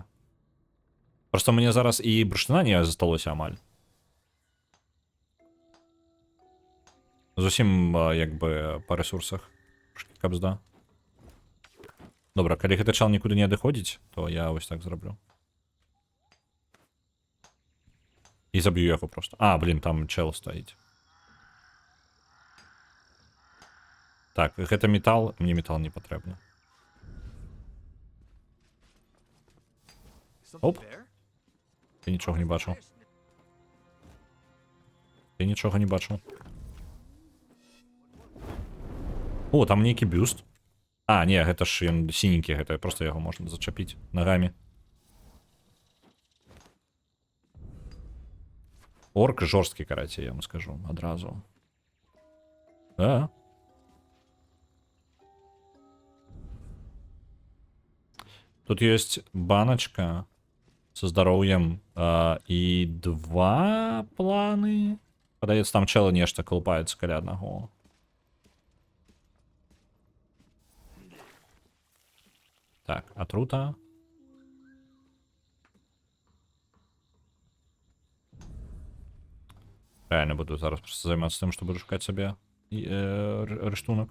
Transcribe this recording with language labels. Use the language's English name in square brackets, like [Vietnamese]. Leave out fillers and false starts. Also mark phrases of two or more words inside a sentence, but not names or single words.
[Belarusian] Просто мне зараз і бурштына не засталося амаль. Зусім, як бы, па рэсурсах. Добра, калі гэты чал нікуды не адыходзіць, то я вось так зраблю. [Ukrainian] І заб'ю його просто. А, блін, там чел стоїть. [Belarusian] Так, гэта метал, мне метал не патрэбны. Оп. Ты нічога не бачыў. Ты нічога не бачыў. О, там нейкі бюст. А, не, гэта ж ён сіненькі, гэта просто яго можна зачапіць нагамі. Орк жорсткі, карацей, я вам скажу адразу. Да. [Russian] Тут есть баночка со здоровьем и 2 планы. [Belarusian] Падаецца, там чела нешта колупаецца каля аднаго. Так, атрута. Реально буду зараз просто займацца тым, што буду шукаць сабе рыштунак.